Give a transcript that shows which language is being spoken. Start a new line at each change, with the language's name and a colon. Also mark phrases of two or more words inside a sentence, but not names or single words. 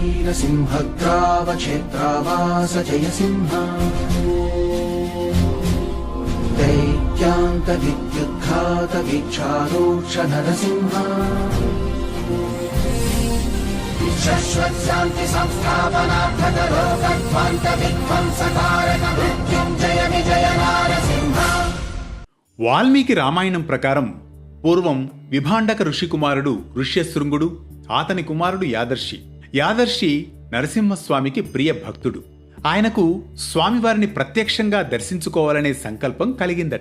Sanskrit: नरसिंहग्रावक्षेत्रावास जय सिंह दैत्यान्तविद्युद्घात वीक्षारोक्ष नरसिंह शाश्वतशान्ति संस्थापनार्थकरोगध्वान्त विध्वंसकारक मृत्युञ्जय विजय नारसिंह.
Telugu: వాల్మీకి రామాయణం ప్రకారం పూర్వం విభాండక ఋషి కుమారుడు ఋష్యశృంగుడు, అతని కుమారుడు యాదర్శి. యాదర్శి నరసింహస్వామికి ప్రియ భక్తుడు. ఆయనకు స్వామివారిని ప్రత్యక్షంగా దర్శించుకోవాలనే సంకల్పం కలిగిందట.